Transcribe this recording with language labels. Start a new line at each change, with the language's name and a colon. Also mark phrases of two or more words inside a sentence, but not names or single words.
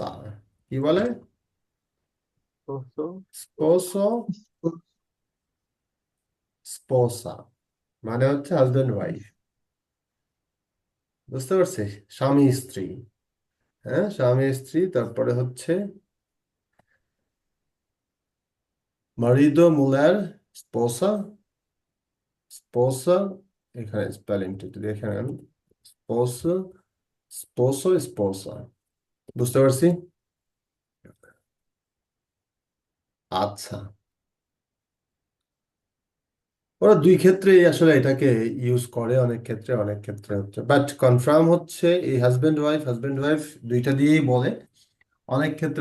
Bangla: কি বলে?
Portuguese: esposo, esposa
Bangla: মানে হচ্ছে
English: husband wife.
Bangla: বুঝতে পারছি? স্বামী স্ত্রী। হ্যাঁ, স্বামী স্ত্রী। তারপরে হচ্ছে
Portuguese: marido, mujer, esposa, esposa।
Bangla: এখানে স্পেলিংটা একটু দেখে নেন।
Portuguese: esposa, esposo, esposa.
Bangla: বুঝতে পারছি? আচ্ছা, ওরা দুই ক্ষেত্রে আসলে এটাকে ইউজ করে, অনেক ক্ষেত্রে অনেক ক্ষেত্রে হচ্ছে,
English: but confirm
Bangla: হচ্ছে এই
English: husband wife
Bangla: দুইটা দিয়েই বলে অনেক ক্ষেত্রে।